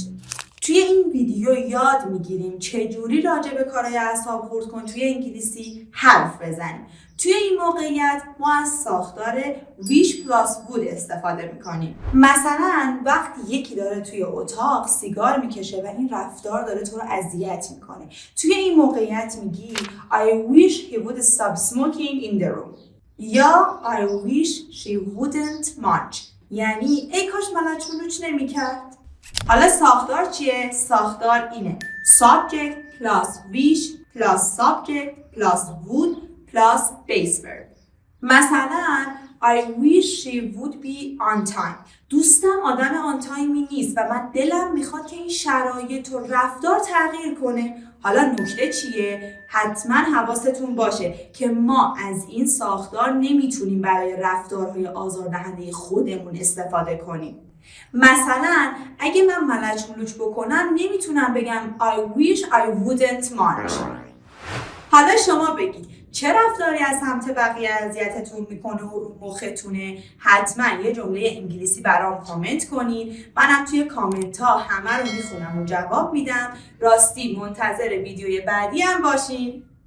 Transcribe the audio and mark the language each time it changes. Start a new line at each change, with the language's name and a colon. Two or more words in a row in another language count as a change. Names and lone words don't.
Persian: توی این ویدیو یاد میگیریم چجوری راجع به کارهای اعصاب خورد کن توی انگلیسی حرف بزنیم. توی این موقعیت ما از ساختار
English: wish plus would
Persian: استفاده میکنیم. مثلا وقتی یکی داره توی اتاق سیگار میکشه و این رفتار داره تو رو اذیت میکنه، توی این موقعیت میگی
English: I wish he would stop smoking in the room.
Persian: یا
English: I wish she wouldn't march،
Persian: یعنی ای کاش ملچونوچ نمیکرد. حالا ساختار چیه؟ ساختار اینه
English: subject plus wish plus subject plus would plus base verb. مثلا I wish she would be on time.
Persian: دوستم آدم آن تایمی نیست و من دلم میخواد که این شرایط و رفتار تغییر کنه. حالا نکته چیه؟ حتما حواستون باشه که ما از این ساختار نمیتونیم برای رفتارهای آزاردهنده خودمون استفاده کنیم. مثلا اگه من ملچ بکنم نمیتونم بگم
English: I wish I wouldn't march.
Persian: حالا شما بگید چه رفتاری از سمت بقیه اذیتتون میکنه و رو مختونه؟ حتما یه جمله انگلیسی برام کامنت کنین. منم توی کامنت ها همه رو میخونم و جواب میدم. راستی منتظر ویدیوی بعدی هم باشین.